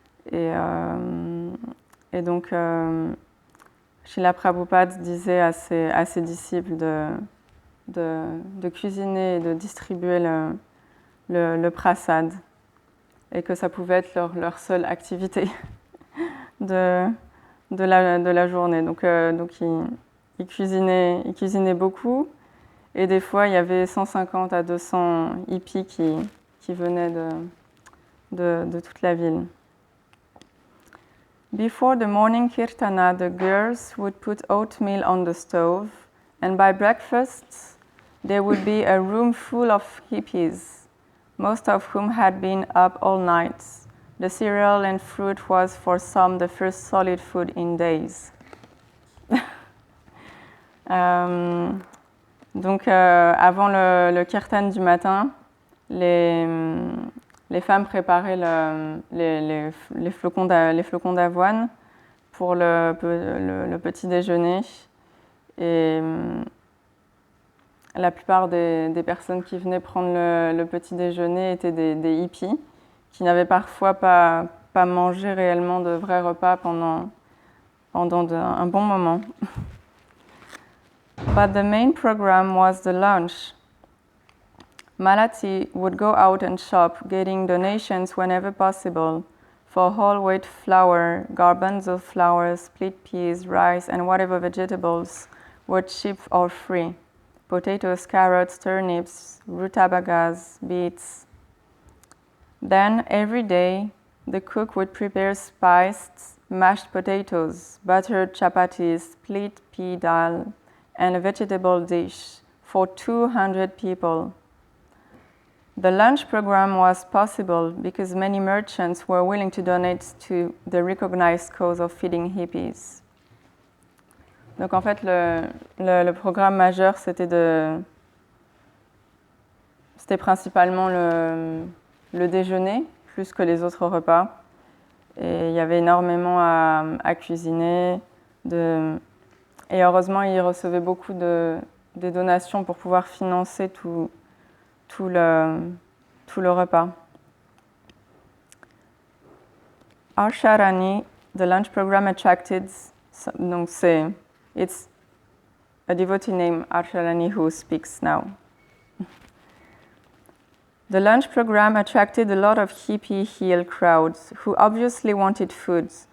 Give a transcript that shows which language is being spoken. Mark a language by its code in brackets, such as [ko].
[fr] Et donc, Srila Prabhupada disait à ses disciples de cuisiner et de distribuer le prasad, et que ça pouvait être leur seule activité de la journée. Donc ils cuisinaient beaucoup, et des fois il y avait 150 à 200 hippies qui venaient de toute la ville. [en] Before the morning kirtana, the girls would put oatmeal on the stove, and by breakfast, there would be a room full of hippies, most of whom had been up all night. The cereal and fruit was for some the first solid food in days. [fr] Donc, avant le kirtan du matin, les femmes préparaient les flocons d'avoine pour le petit déjeuner. Et la plupart des personnes qui venaient prendre le petit déjeuner étaient des hippies qui n'avaient parfois pas mangé réellement de vrais repas pendant un bon moment. [en] But the main program was the lunch. Malati would go out and shop, getting donations whenever possible for whole wheat flour, garbanzo flour, split peas, rice, and whatever vegetables were cheap or free. Potatoes, carrots, turnips, rutabagas, beets. Then every day, the cook would prepare spiced mashed potatoes, buttered chapatis, split pea dal, and a vegetable dish for 200 people. The lunch program was possible because many merchants were willing to donate to the recognized cause of feeding hippies. [fr] Donc en fait, le programme majeur, c'était principalement le déjeuner, plus que les autres repas. Et il y avait énormément à cuisiner. Et heureusement, ils recevaient beaucoup des donations pour pouvoir financer tout le repas. [en] Arsharani, the lunch program attracted, donc it's a devotee named Arsharani who speaks now. The lunch program attracted a lot of hippie hill crowds who obviously wanted food.